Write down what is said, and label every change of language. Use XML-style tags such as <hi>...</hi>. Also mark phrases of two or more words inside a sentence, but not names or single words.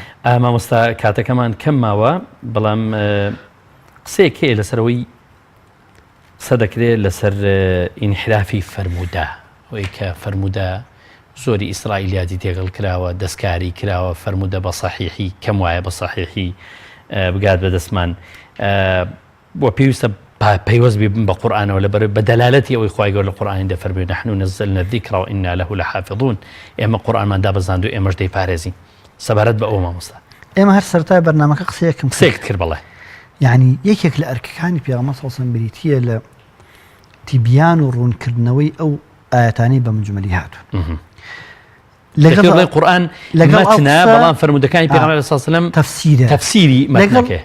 <ckb>مامۆستا کاتەکەمان کەم ماوە بەڵام قسەیەک هەیە لەسەرەوەی قسە دەکرێت لەسەر ئینحرافی فەرموودە ئەوەی کە فەرموودە زۆری ئیسرائیلیاتی تێگەڵ کراوە دەستکاری کراوە فەرموودە بە سەحیحی کەم وایە بە سەحیحی بگات بە دەستمان بۆ پێویستە پەیوەست بێ بە قورئانەوە لەبەر بە دەلالەتی ئەوەی خوای گەورە لە قورئان دەفەرمێ</ckb> <ar>نحن نزلنا الذکر وإنا له لحافظون</ar> <ckb>ئێمە قورئانمان دابەزاند و ئێمەش دەیپارێزین سەبارەت بە ئەوە مامۆستا ئێمە هەر سەرەتای بەرنامەکە قسەیەکت کرد بەڵێ یعنی یەکێک لە ئەرکەکانی پێغەمبەر</ckb> <ar>صلی الله علیه و سلم</ar> <ckb>بریتیە لە تیبیان و ڕوونکردنەوەی ئەو ئاەتانەی بە مجمەلی هاتوون لەگەڵ قورئان مەتنە بەڵام فەرموودەکانی پێغەمبەر</ckb> <ar>صلی الله علیه و سلم</ar> <ckb>تەفسیری مەتنەکە</ckb>